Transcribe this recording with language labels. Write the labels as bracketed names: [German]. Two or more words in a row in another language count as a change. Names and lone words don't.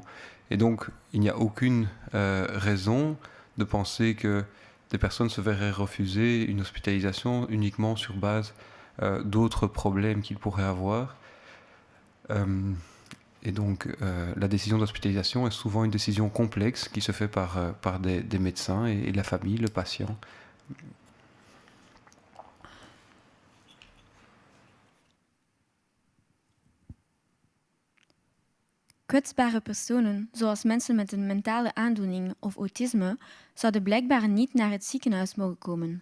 [French] Et donc, il n'y a aucune raison de penser que des personnes se verraient refuser une hospitalisation uniquement sur base d'autres problèmes qu'ils pourraient avoir. Et donc, la décision d'hospitalisation est souvent une décision complexe qui se fait par des médecins et la famille, le patient. [Dutch] Kwetsbare personen, zoals mensen met een mentale aandoening of autisme, zouden blijkbaar niet naar het ziekenhuis mogen komen.